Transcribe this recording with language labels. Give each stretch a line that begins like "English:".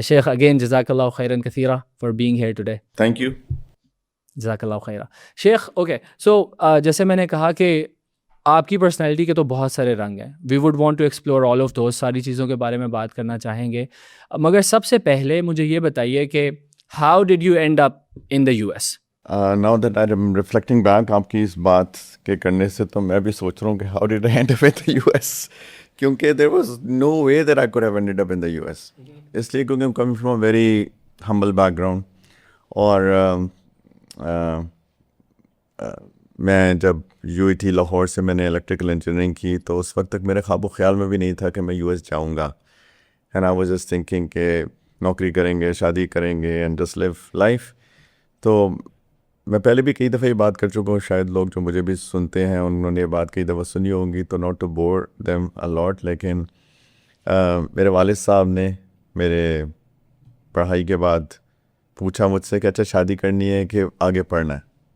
English: شیخ اگین
Arabic: جزاک اللہ خیرا کثیرا
English: For being here today. Thank you.
Arabic: جزاک اللہ خیرا.
Urdu: شیخ okay, سو جیسے میں نے کہا کہ آپ کی پرسنالٹی کے تو بہت سارے رنگ ہیں.
English: we would want to explore all of those,
Urdu: ساری چیزوں کے بارے میں بات کرنا چاہیں گے, مگر سب سے پہلے مجھے یہ بتائیے کہ
English: How did you end up in the U S? Now that I'm reflecting back
Urdu: آپ کی اس بات کے کرنے سے, تو میں بھی سوچ رہا ہوں کہ
English: how did I end up in the US, کیونکہ there was no way that I could have ended up in the US.
Urdu: اس لیے کیونکہ
English: I'm coming from a very humble background,
Urdu: اور میں جب UET لاہور سے میں نے الیکٹریکل انجینئرنگ کی, تو اس وقت تک میرے خواب و خیال میں بھی نہیں تھا کہ میں US جاؤں گا.
English: And I was just thinking
Urdu: کہ نوکری کریں گے,
English: شادی کریں گے, and just live life.
Urdu: تو میں پہلے بھی کئی دفعہ یہ بات کر چکا ہوں, شاید لوگ جو مجھے بھی سنتے ہیں انہوں نے یہ بات کئی دفعہ سنی ہوں گی, تو
English: not to bore them a lot,
Urdu: لیکن میرے والد صاحب نے میرے پڑھائی کے بعد پوچھا مجھ سے کہ اچھا شادی کرنی ہے کہ آگے پڑھنا ہے.